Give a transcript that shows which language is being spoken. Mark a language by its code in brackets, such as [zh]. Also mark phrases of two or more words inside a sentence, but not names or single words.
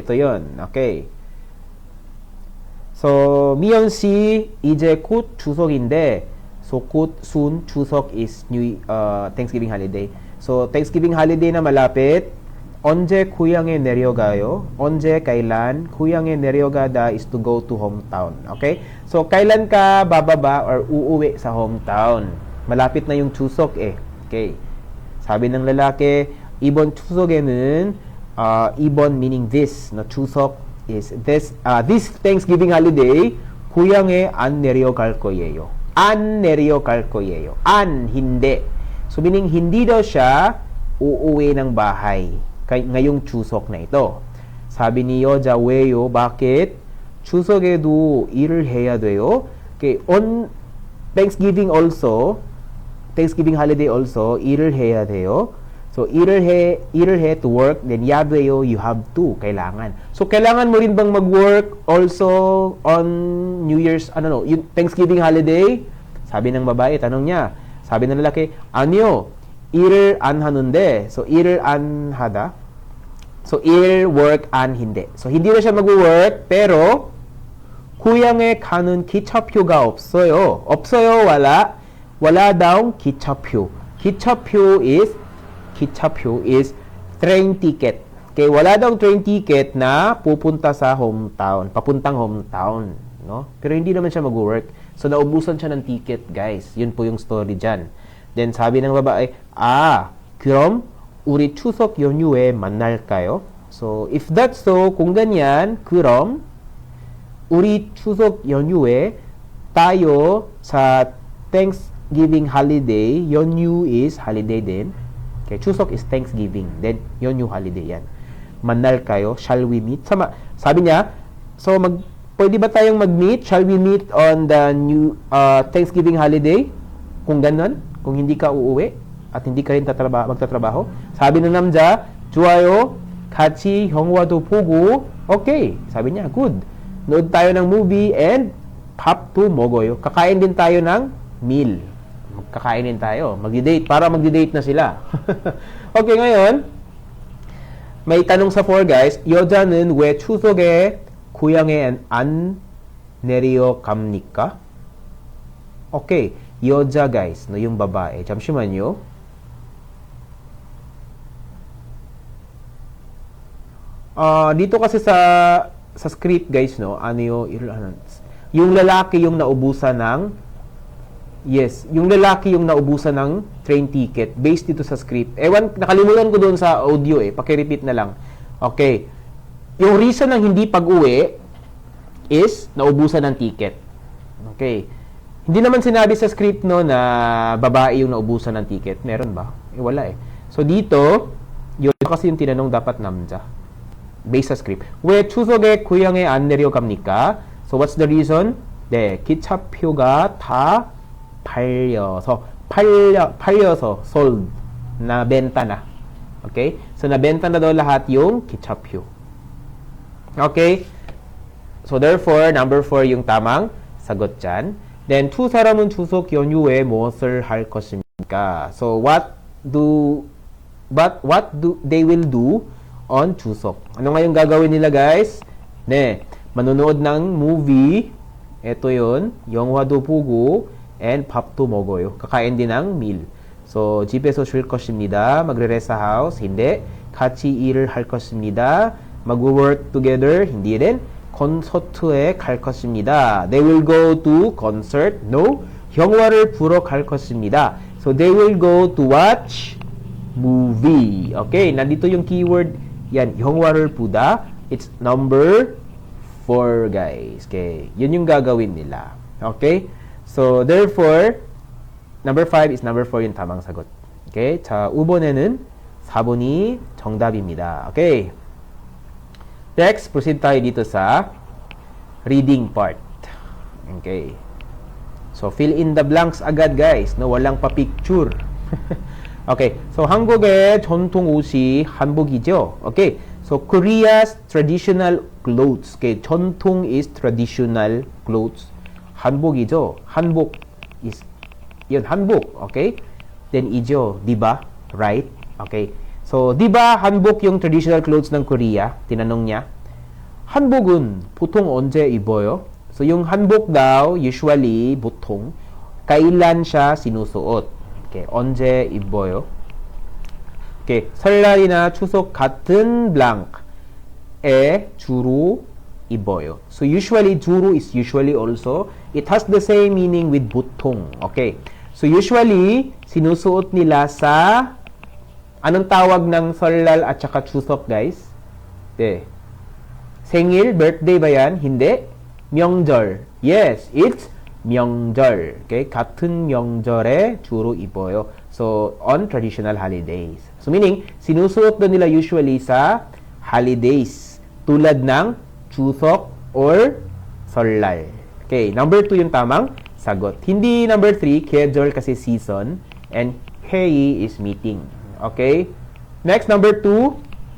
[tl] Ito yun. Okay. So, [ko] 미연 씨, 이제 곧 추석인데, so 곧 soon, 추석 [en] is Thanksgiving holiday. So, Thanksgiving holiday [tl] na malapit. [ko] 언제 고향에 내려가요? [en] 언제, kailan? [ko] 고향에 내려가다 [en] is to go to hometown. Okay? [tl] So, kailan ka bababa or uuwi sa hometown? Malapit na yung 추석 eh. Okay. 사비 ng lalaki, [ko] 이번 추석에는 이번 [en] meaning this, no, [ko] 추석 [en] is this Thanksgiving holiday [ko] 고향에 안 내려갈 거예요. 안 내려갈 거예요. 안, [tl] hindi. So meaning hindi daw siya uuwi ng bahay ngayong 추석 na ito. 사비 ni [ko] 여자 왜요? [tl] bakit? [ko] 추석에도 일을 해야 돼요. [en] Okay, on Thanksgiving holiday also [ko] 일을 해야 돼요. [en] So, [ko] 일을 해 [en] to work, then 야돼요, you have to, [tl] kailangan. So, kailangan mo rin bang mag-work [en] also on New Year's, [tl] yung [en] Thanksgiving holiday? [tl] Sabi ng babae, tanong niya. Sabi ng lalaki, [ko] 아니요, 일을 안 하는데. So, 일을 안 하다. So, 일, work, 안, [tl] hindi. So, hindi na siya mag-work, pero [ko] 고향에 가는 기차표가 없어요. 없어요, [tl] wala. Wala daw 기차표. [en] 기차표 is train ticket. [tl] Okay, wala daw [en] train ticket [tl] na pupunta sa hometown, papuntang hometown, no? Pero hindi naman siya mag-work. So naubusan siya ng ticket, guys. Yun po yung story diyan. Then sabi ng babae, [ko] 그럼 우리 추석 연휴에 만날까요? [en] So if that's so, [tl] kung ganyan, [ko] 그럼 우리 추석 연휴에 [tl] tayo sa [en] Thanksgiving holiday, [ko] 연휴 [en] is holiday [ko] din. [en] Okay, 추석 is Thanksgiving. Then, [tl] 연휴 holiday yan. 만날 kayo? [en] Shall we meet? [tl] Sabi niya, so pwede ba tayong mag-meet? [en] Shall we meet on the new Thanksgiving holiday? [tl] Kung ganun, kung hindi ka uuwi at hindi ka rin magtatrabaho. Sabi ng [ko] 남자, 좋아요. 같이 영화도 보고. [tl] Okay. Sabi niya, good. Nood tayo ng movie and [ko] 밥도 먹어요. [tl] Kakain din tayo ng meal. Kakainin tayo. Magdi-date. Para magdi-date na sila. Okay, ngayon, may tanong sa 4, guys. [ko] 여자는 왜 추석에 고향에 안 내려갑니까? [tl] Okay. 여자, guys. No, yung babae. 잠시만요. Dito kasi sa script, guys, no, yung lalaki yung naubusan ng yung lalaki yung naubusan ng train ticket based dito sa script. Nakalimutan ko doon sa audio paki-repeat na lang. Okay. Yung reason ng hindi pag-uwi is naubusan ng ticket. Okay. Hindi naman sinabi sa script no na babae yung naubusan ng ticket. Meron ba? Wala So dito, yun kasi yung tinanong dapat 남자. Based sa script. [ko] 왜 추석에 고향에 안 내려갑니까? [en] So what's the reason? [ko] 네, 기차표가 다 팔려서 [tl] sold na benta na. Okay? So nabenta na daw lahat yung 기차표. Okay? So therefore number 4 yung tamang sagot dyan. [ko] Then 두 사람은 추석 연휴에 무엇을 할 것입니까? [en] So what do they will do on 추석? [tl] Ano nga yung gagawin nila, guys? 네, manonood ng movie. Ito yun. [ko] 영화도 보고 and 밥도 먹어요. [tl] Kakain din ng meal. So, [ko] 집에서 쉴 것입니다. [tl] magre-rest sa house. hindi. [ko] 같이 일을 할 것입니다. [tl] mag-work together. hindi rin. [ko] 콘서트에 갈 것입니다. [en] They will go to concert. no. [ko] 영화를 보러 갈 것입니다. [en] So, they will go to watch movie. [tl] Okay, nandito yung keyword. Yan, [ko] 영화를 보다. [en] It's number 4, guys. [tl] Okay, yun yung gagawin nila. Okay? [en] So, therefore, number 5 is number 4 [tl] yung tamang sagot. Okay? [ko] 자, 5번에는 4번이 정답입니다. [tl] Okay? Next, proceed tayo dito sa reading part. Okay. So, [en] fill in the blanks [tl] agad, guys. No, walang pa-picture. Okay. So, [ko] 한국의 전통 옷이 한복이죠. Okay. [en] So, Korea's traditional clothes. Okay. 전통 is traditional clothes. [ko] 한복이죠. 한복 is, yun, 한복. Okay. [en] Then, ijo. Diba? Right? Okay. [tl] So, diba 한복 yung [en] traditional clothes [tl] ng Korea? Tinanong niya. [ko] 한복은 보통 언제 입어요? [tl] So, yung hanbok daw, usually, 보통, kailan siya sinusuot? [ko] Okay, 언제 입어요? Okay, 설날이나 추석 같은 blank에 주로 입어요. [en] So, usually, 주로 is usually also. It has the same meaning with 보통. Okay. [tl] So, usually, sinusuot nila sa, anong tawag ng 설날 at saka 추석, guys? Okay. 생일, birthday ba yan? Hindi. [ko] 명절. [en] Yes, it's 명절. Okay? [ko] 같은 명절에 주로 입어요. [en] So, on traditional holidays. So, meaning, [tl] sinusuot doon nila usually sa holidays. Tulad ng 추석 or 설날. Okay, number 2 yung tamang sagot. Hindi number 3, 계절 kasi season. [en] And 회의 is meeting. Okay? Next, number 2.